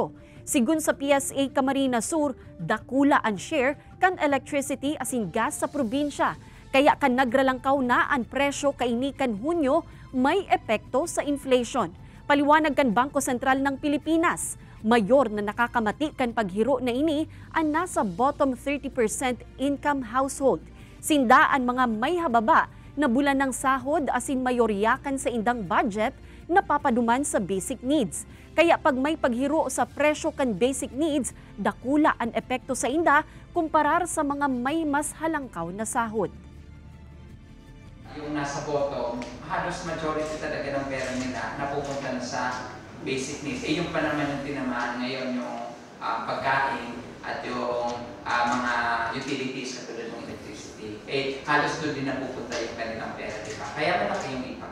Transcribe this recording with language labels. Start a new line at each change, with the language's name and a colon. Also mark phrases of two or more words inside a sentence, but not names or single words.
Bikol: Sigun sa PSA Camarines Sur, dakula ang share kan electricity asin gas sa probinsya. Kaya kan nagralangkaw na ang presyo kaini kan Hunyo may epekto sa inflation. Paliwanag kan Bangko Sentral ng Pilipinas, mayor na nakakamati kan paghiro na ini ang nasa
English: bottom 30% income household.
Bikol: Sindaan mga may hababa na bulan ng sahod asin mayoryakan sa indang budget na papaduman sa
English: basic needs.
Bikol: Kaya pag may paghiro sa presyo kan
English: basic needs,
Bikol: dakula ang epekto sa inda kumparar sa mga may mas halangkaw na sahod.
Filipino: Yung nasa bottom, halos majority talaga ng pera nila napupunta na sa
English: basic needs.
Filipino: Yung pa naman yung tinamaan ngayon, yung pagkain at yung mga utilities katulad ng electricity. Halos doon din napupunta yung kanilang pera, diba? Kaya malaki yung